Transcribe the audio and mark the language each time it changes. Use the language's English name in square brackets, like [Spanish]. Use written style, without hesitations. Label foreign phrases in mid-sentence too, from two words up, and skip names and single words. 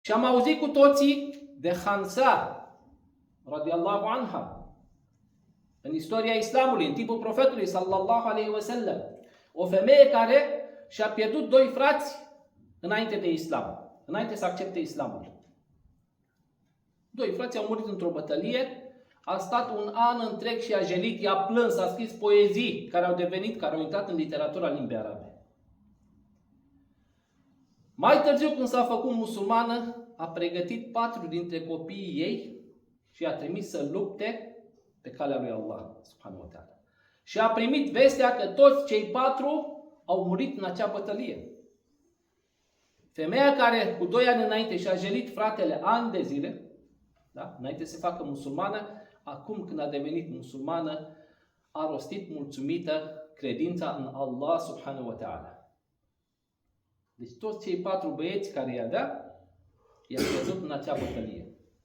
[Romanian] Și am auzit cu toții de Hansa, [Arabic] رضي الله عنها, [Romanian] în istoria Islamului, în timpul profetului, [Arabic] صلى الله عليه وسلم, [Romanian] o femeie care și-a pierdut 2 frați înainte de Islam, înainte să accepte Islamul. 2 frați au murit într-o bătălie, a stat un an întreg și a jelit, i-a plâns, a scris poezii care au intrat în literatura limbii arabe. Mai târziu, când s-a făcut musulmană, a pregătit 4 dintre copiii ei și i-a trimis să lupte pe calea lui Allah, [Arabic] سبحانه وتعالى. [Romanian] Și a primit vestea că toți cei 4 au murit în acea bătălie. Femeia care cu 2 ani înainte și-a jelit fratele ani de zile, da? Înainte să se facă musulmană, acum când a devenit musulmană, a rostit mulțumită credința în Allah [Arabic] سبحانه وتعالى. [Romanian] Deci toți cei 4 băieți care i-a dat, i-a pierdut în acea bătălie.